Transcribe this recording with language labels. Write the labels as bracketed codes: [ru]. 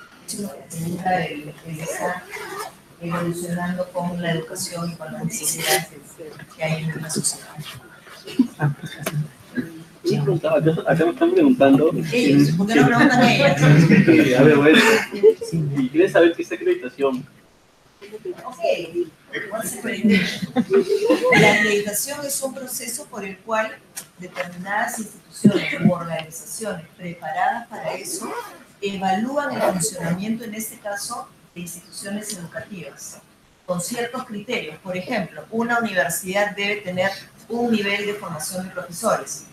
[es] Él está evolucionando con la educación y con las necesidades que hay en la sociedad. Acá me están preguntando. Ellos, ¿por qué no preguntan a ellas? A ver, bueno, y quieren saber qué es acreditación. [en] Ok, what's accreditation? [es] La acreditación es un proceso por el cual determinadas instituciones u organizaciones preparadas para eso evalúan el funcionamiento, en este caso, de instituciones educativas, con ciertos criterios. Por ejemplo, una universidad debe tener un nivel de formación de profesores.